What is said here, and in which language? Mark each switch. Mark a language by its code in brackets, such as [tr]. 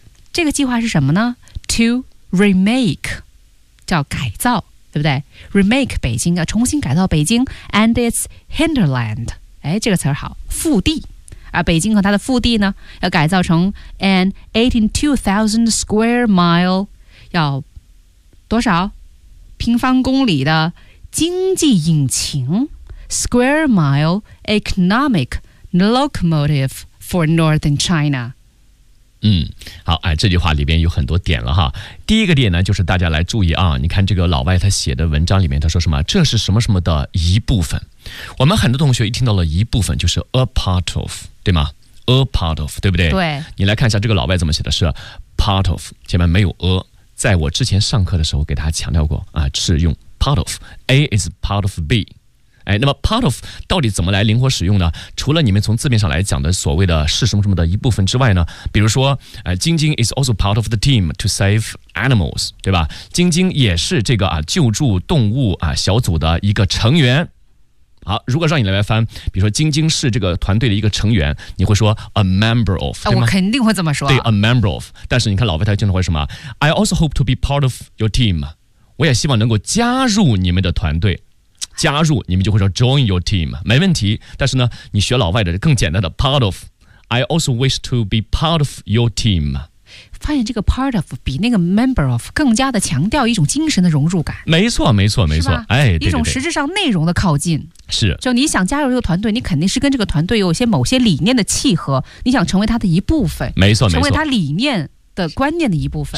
[zh] 这个计划是什么呢 ？ [en] To remake， [zh] 叫改造，对不对 ？Remake 北京啊，重新改造北京 [en] and its hinterland。 [zh] 哎，这个词儿好，腹地啊，北京和它的腹地呢，要改造成 [en] an 18,000 square mile， [zh] 要多少？平方公里的经济引擎 [en] ，square mile economic locomotive for northern China。 [zh] 好，哎，这句话里边有很多点了哈。第一个点呢，就是大家来注意啊，你看这个老外他写的文章里面他说什么？这是什么什么的一部分。我们很多同学一听到了一部分，就是 [en] a part of， [zh] 对吗 ？a part of， 对不对？对。你来看一下这个老外怎么写的，是 part of， 前面没有 a。在我之前上课的时候给他强调过啊，是用 part of， [en] A is part of B， [zh] 哎，那么 part of 到底怎么来灵活使用呢？除了你们从字面上来讲的所谓的是什么什么的一部分之外呢，比如说晶晶 [en] is also part of the team to save animals， [zh] 对吧？晶晶也是这个啊救助动物啊小组的一个成员。好，如果让你来翻，比如说晶晶是这个团队的一个成员，你会说 [en] a member of， [zh] 对吗？我肯定会这么说。对 ， [en] a member of。 [zh] 但是你看老外他经常会什么 ？ [en] I also hope to be part of your team， [zh] 我也希望能够加入你们的团队，加入你们就会说 [en] join your team， [zh] 没问题。但是呢，你学老外的更简单的 part of， [en] I also wish to be part of your team。 [zh] 发现这个 part of 比那个 member of 更加的强调一种精神的融入感。没错，没错，没错，哎，一种实质上内容的靠近。是，就你想加入这个团队，你肯定是跟这个团队有一些某些理念的契合，你想成为他的一部分。没错，没错，成为他理念的观念的一部分。